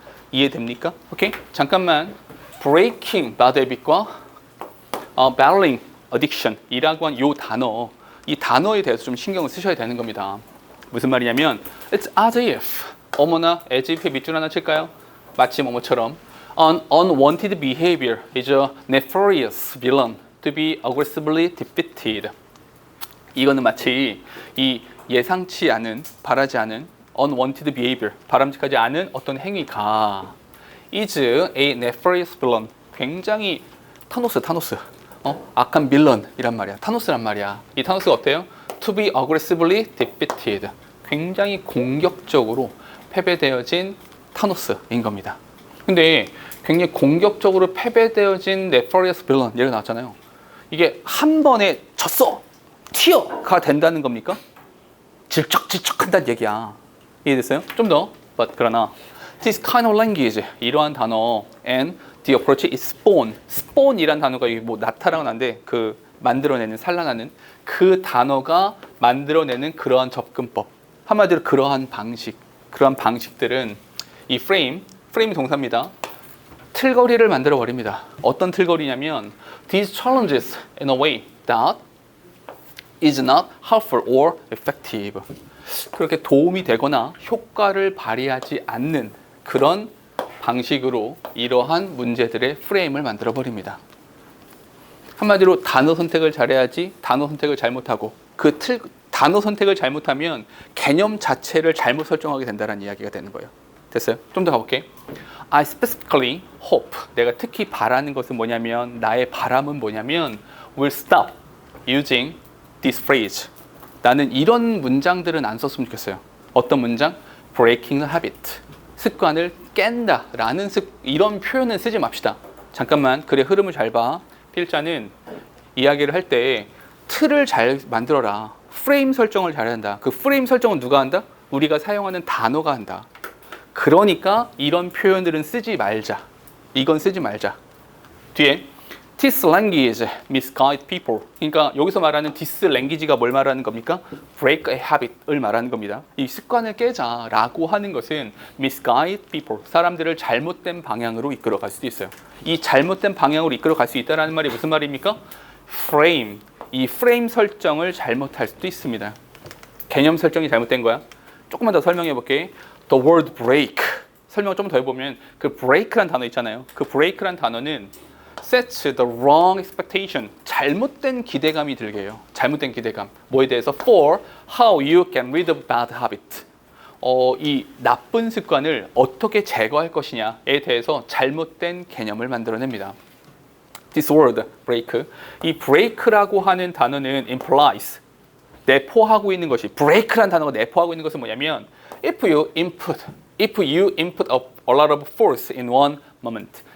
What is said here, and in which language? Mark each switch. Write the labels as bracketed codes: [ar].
[ko] 이해됩니까? 오케이? 잠깐만. [en] breaking bad habit [ko] 과 [en] battling addiction [ko] 이라고 한 요 단어, 이 단어에 대해서 좀 신경을 쓰셔야 되는 겁니다. 무슨 말이냐면 [en] it's as if [ko] 어머나 as if에 밑줄 하나 칠까요? [en] 마치 뭐뭐처럼 An unwanted behavior is a nefarious villain to be aggressively defeated. [ko] 이거는 마치 이 예상치 않은, 바라지 않은 [en] unwanted behavior, [ko] 바람직하지 않은 어떤 행위가 [en] is a nefarious villain, [ko] 굉장히 타노스 악한 빌런이란 말이야. 타노스란 말이야. 이 타노스가 어때요? [en] To be aggressively defeated, [ko] 굉장히 공격적으로 패배되어진 타노스인 겁니다. 근데 굉장히 공격적으로 패배되어진 [en] nefarious villain [ko] 예를 나왔잖아요. 이게 한 번에 졌어! 튀어가 된다는 겁니까? 질척질척한다는 얘기야. 이해됐어요? 좀 더. [en] But [ko] 그러나 [en] this kind of language [ko] 이러한 단어 [en] and the approach is spawn. [ko] spawn이란 단어가 뭐 나타나는데 그 만들어내는 산란하는 그 단어가 만들어내는 그러한 접근법. 한마디로 그러한 방식. 그러한 방식들은 이 frame 동사입니다. 틀거리를 만들어 버립니다. 어떤 틀거리냐면 [en] these challenges in a way that is not helpful or effective. [ko] 그렇게 도움이 되거나 효과를 발휘하지 않는 그런 방식으로 이러한 문제들의 프레임을 만들어 버립니다. 한마디로 단어 선택을 잘해야지 단어 선택을 잘못하고 단어 선택을 잘못하면 개념 자체를 잘못 설정하게 된다는 이야기가 되는 거예요. 됐어요? 좀 더 가볼게. [en] I specifically hope. [ko] 내가 특히 바라는 것은 뭐냐면 나의 바람은 뭐냐면 [en] will stop using this phrase. [ko] 나는 이런 문장들은 안 썼으면 좋겠어요. 어떤 문장? [en] breaking the habit. [ko] 습관을 깬다 라는 이런 표현은 쓰지 맙시다. 잠깐만 글의 흐름을 잘 봐. 필자는 이야기를 할 때 틀을 잘 만들어라. 프레임 설정을 잘해야 한다. 그 프레임 설정은 누가 한다? 우리가 사용하는 단어가 한다. 그러니까 이런 표현들은 쓰지 말자. 이건 쓰지 말자. 뒤에 [en] This language misguide people. [ko] 그러니까 여기서 말하는 [en] this language [ko] 가 뭘 말하는 겁니까? [en] break a habit [ko] 을 말하는 겁니다. 이 습관을 깨자라고 하는 것은 [en] misguide people. [ko] 사람들을 잘못된 방향으로 이끌어갈 수도 있어요. 이 잘못된 방향으로 이끌어갈 수 있다는 말이 무슨 말입니까? [en] frame. [ko] 이 프레임 설정을 잘못할 수도 있습니다. 개념 설정이 잘못된 거야. 조금만 더 설명해 볼게. [en] The word break. [ko] 설명을 좀 더 해보면 그 break란 단어 있잖아요. 그 break란 단어는 [en] sets the wrong expectation. [ko] 잘못된 기대감이 들게 해요. 잘못된 기대감. 뭐에 대해서? [en] For how you can rid a bad habit. [ko] 이 나쁜 습관을 어떻게 제거할 것이냐에 대해서 잘못된 개념을 만들어냅니다. [en] This word, break. [ko] 이 break라고 하는 단어는 [en] implies. [ko] 내포하고 있는 것이 break라는 단어가 내포하고 있는 것은 뭐냐면 [en] if you input a lot of force in one moment.